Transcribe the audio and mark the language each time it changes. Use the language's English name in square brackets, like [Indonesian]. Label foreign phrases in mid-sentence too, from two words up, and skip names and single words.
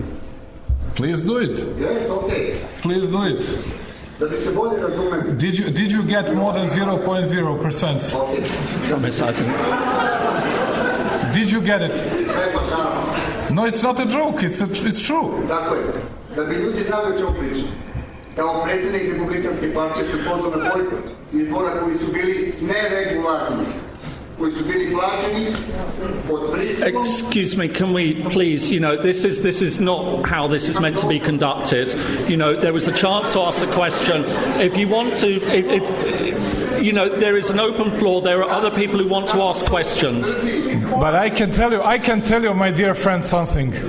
[English] Please do it. Yes, okay. Please do it. Did you get more than 0.0%? Okay. Did you get it? No, it's not a joke. It's true. [Serbian] Tako je. Da bi ljudi znali o čemu pričam. Kao predsjednik Republikanske partije su pozvao na bojkot izbora koji su bili neregularni, koji su bili plaćeni pod prisilom. [English] Excuse me, can we please, this is not how this is meant to be conducted. There was a chance to ask a question. If you want to, there is an open floor. There are other people who want to ask questions. But I can tell you, my dear friend, something.